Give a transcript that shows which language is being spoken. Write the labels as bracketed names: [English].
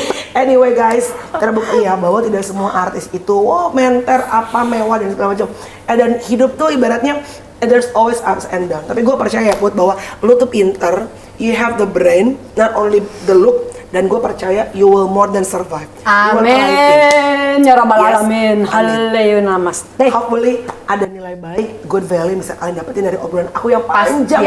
[English] Anyway guys, [Indonesian] terbukti ya bahwa tidak semua artis itu menter apa mewah dan segala macam. Dan hidup tuh ibaratnya [English] there's always ups and down. [Indonesian] Tapi gue percaya Put bahwa lu tuh pinter, [English] you have the brain, not only the look. [Indonesian] Dan gue percaya [English] you will more than survive. You will thrive. [Arabic] Amin. Ya Rabbal [English] Yes. [Arabic] Alamin. Haleluya namaste. [Indonesian] Hopefully ada nilai baik, [English] good value [Indonesian] bisa kalian dapetin dari obrolan aku yang panjang